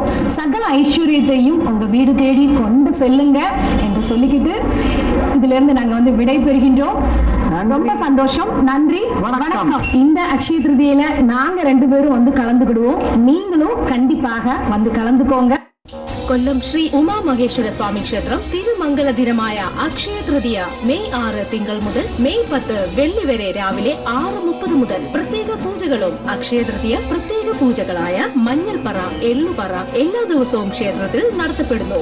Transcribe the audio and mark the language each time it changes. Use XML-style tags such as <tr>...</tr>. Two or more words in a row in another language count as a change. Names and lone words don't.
<ta>சகல ஐஸ்வர்யத்தையும் உங்க வீடு தேடி கொண்டு செல்லுங்க என்று சொல்லிக்கிட்டு இதுல இருந்து நாங்க வந்து விடை பெறுகின்றோம். ரொம்ப சந்தோஷம். நன்றி, வணக்கம். இந்த அக்ஷய திருதியில நாங்க 2 பேரும் வந்து கலந்துக்கிடுவோம். நீங்களும் கண்டிப்பாக வந்து கலந்துக்கோங்க.</ta> <ml>കൊല്ലം ശ്രീ ഉമാ മഹേശ്വര സ്വാമി ക്ഷേത്രം തിരുമംഗല ദിനമായ അക്ഷയ തൃതീയ മെയ് 6 തിങ്കൾ മുതൽ മെയ് 10 വെള്ളി വരെ രാവിലെ 6:30 മുതൽ പ്രത്യേക പൂജകളും അക്ഷയ തൃതീയ പ്രത്യേക പൂജകളായ മഞ്ഞൾ പറ, എള്ളുപറ എല്ലാ ദിവസവും ക്ഷേത്രത്തിൽ നടത്തപ്പെടുന്നു.</ml>